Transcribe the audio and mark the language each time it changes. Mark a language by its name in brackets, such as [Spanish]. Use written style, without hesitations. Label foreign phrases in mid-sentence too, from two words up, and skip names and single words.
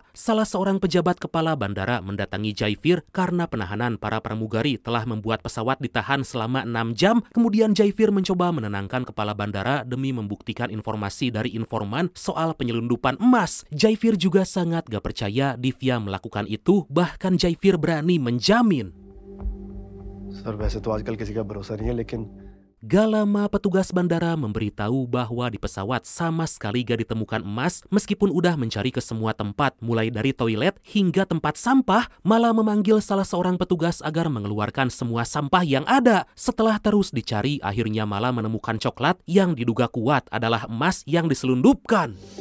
[Indonesian] Salah seorang pejabat kepala bandara mendatangi Jaifir karena penahanan para pramugari telah membuat pesawat ditahan selama 6 jam. Kemudian Jaifir mencoba menenangkan kepala bandara demi membuktikan informasi dari informan soal penyelundupan emas. Jaifir juga sangat gak percaya Divya melakukan itu, bahkan Jaifir berani menjamin. [Hindi] सर वैसे तो आजकल किसी का भरोसा नहीं है लेकिन [Indonesian] Gak lama petugas bandara memberitahu bahwa di pesawat sama sekali gak ditemukan emas meskipun udah mencari ke semua tempat mulai dari toilet hingga tempat sampah. Malah memanggil salah seorang petugas agar mengeluarkan semua sampah yang ada. Setelah terus dicari, akhirnya Mala menemukan coklat yang diduga kuat adalah emas yang diselundupkan.